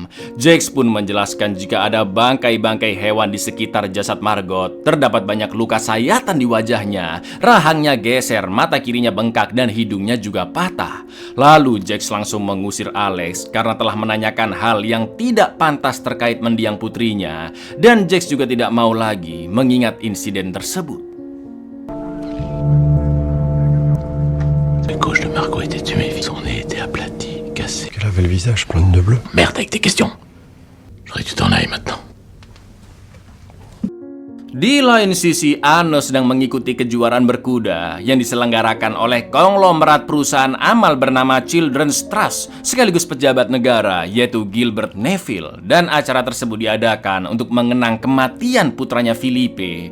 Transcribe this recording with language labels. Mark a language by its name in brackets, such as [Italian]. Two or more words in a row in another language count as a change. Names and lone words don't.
[Indonesian] Jax pun menjelaskan jika ada bangkai-bangkai hewan di sekitar jasad Margot, terdapat banyak luka sayatan di wajahnya, rahangnya geser, mata kirinya bengkak dan hidungnya juga patah. Lalu Jax langsung mengusir Alex karena telah menanyakan hal yang tidak pantas terkait mendiang putrinya, dan Jax juga tidak mau lagi mengingat insiden tersebut. [French] La gauche de Margot était tuée, son nez était aplati, cassé. Elle avait le visage plein de nœuds bleus. Merde avec tes questions. Je voudrais que tu t'en ailles maintenant. [Indonesian] Di lain sisi, Ano sedang mengikuti kejuaraan berkuda yang diselenggarakan oleh konglomerat perusahaan amal bernama Children's Trust sekaligus pejabat negara yaitu Gilbert Neville, dan acara tersebut diadakan untuk mengenang kematian putranya Philippe.